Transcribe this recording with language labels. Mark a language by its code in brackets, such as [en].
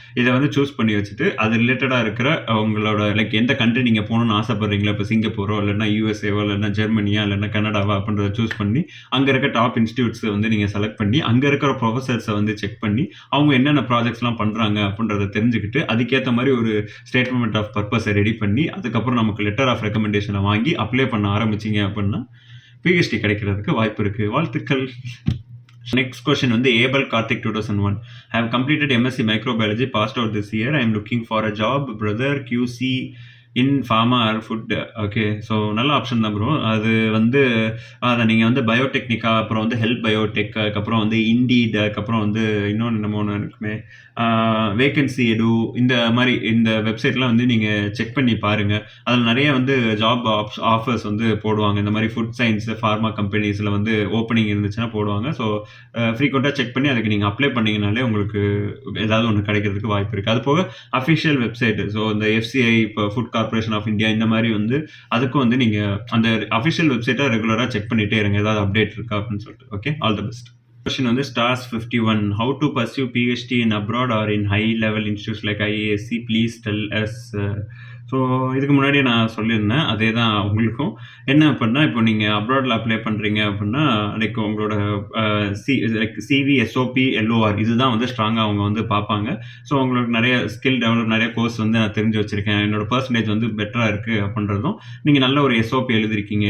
[ta] இதை வந்து சூஸ் பண்ணி வச்சுட்டு, அது ரிலேட்டடாக இருக்கிற உங்களோட லைக் எந்த கண்ட்ரி நீங்கள் போகணுன்னு ஆசைப்படுறீங்களா, இப்போ சிங்கப்பூரோ, இல்லைன்னா யூஎஸ்ஏவோ, இல்லைன்னா ஜெர்மனியா, இல்லைன்னா கனடாவா அப்படின்றத சூஸ் பண்ணி அங்கே இருக்க டாப் இன்ஸ்டியூட்ஸை வந்து நீங்கள் செலக்ட் பண்ணி அங்கே இருக்கிற ப்ரொஃபஸர்ஸை வந்து செக் பண்ணி அவங்க என்னென்ன ப்ராஜெக்ட்ஸ்லாம் பண்ணுறாங்க அப்படின்றத தெரிஞ்சுக்கிட்டு, அதுக்கேற்ற மாதிரி ஒரு ஸ்டேட்மெண்ட் ஆஃப் பர்பஸை ரெடி பண்ணி, அதுக்கப்புறம் நமக்கு லெட்டர் ஆஃப் ரெக்கமெண்டேஷனை வாங்கி அப்ளை பண்ண ஆரம்பிச்சிங்க அப்படின்னா பிஹெச்டி கிடைக்கிறதுக்கு வாய்ப்பு இருக்குது. வாழ்த்துக்கள். நெக்ஸ்ட் கொஸ்டின் வந்து Abel Karthik 2001. [en] I have completed MSc microbiology, passed out this year. I am looking for a job, brother, QC in pharma or food. [ta] Okay. So நல்ல ஆப்ஷன் தான் ப்ரோ. அது வந்து அதை நீங்கள் வந்து பயோடெக்னிக்கா, அப்புறம் வந்து ஹெல்த் பயோடெக், அதுக்கப்புறம் வந்து இண்டீட், அதுக்கப்புறம் வந்து இன்னொன்று நம்ம ஒன்று இருக்குமே வேகன்சி எடு, இந்த மாதிரி இந்த வெப்சைட்லாம் வந்து நீங்கள் செக் பண்ணி பாருங்கள். அதில் நிறைய வந்து ஜாப் ஆஃபர்ஸ் வந்து போடுவாங்க. இந்த மாதிரி ஃபுட் சயின்ஸ் ஃபார்மா கம்பெனிஸில் வந்து ஓப்பனிங் இருந்துச்சுன்னா போடுவாங்க. ஸோ ஃப்ரீக்வெண்ட்டாக செக் பண்ணி அதுக்கு நீங்கள் அப்ளை பண்ணிங்கனாலே உங்களுக்கு ஏதாவது ஒன்று கிடைக்கிறதுக்கு வாய்ப்பு இருக்குது. அது போக அஃபிஷியல் வெப்சைட்டு, ஸோ இந்த FCI, இப்போ ஃபுட் கார்பரேஷன் ஆஃப் இந்தியா, இந்த மாதிரி வந்து அதுக்கும் வந்து நீங்கள் அந்த அஃபிஷியல் வெப்சைட்டை ரெகுலராக செக் பண்ணிகிட்டே இருங்க, ஏதாவது அப்டேட் இருக்கா அப்படின்னு சொல்லிட்டு. Okay. All the best. [en] Question வந்து stars 51. How to pursue PhD in abroad or in high level institutes like IASC? Please tell us. [ta] So இதுக்கு முன்னாடி நான் சொல்லியிருந்தேன். அதே தான் உங்களுக்கும். என்ன அப்புட்ன்னா, இப்போ நீங்க அப்ராட்ல அப்ளை பண்றீங்க அப்புட்ன்னா, லைக் உங்களோட அ லைக் சிவி, எஸ்ஓபி, எல்ஓஆர் இதுதான் வந்து ஸ்ட்ராங்கா அவங்க வந்து பார்ப்பாங்க. ஸோ உங்களுக்கு நெறைய ஸ்கில் டெவலப் நெறைய கோர்ஸ் வந்து நான் தெரிஞ்சு வச்சிருக்கேன். என்னோட பெர்சன்டேஜ் வந்து பெட்டரா இருக்கு அப்புட்ன்றதும், நீங்க நல்ல ஒரு எஸ்ஓபி எழுதியிருக்கீங்க.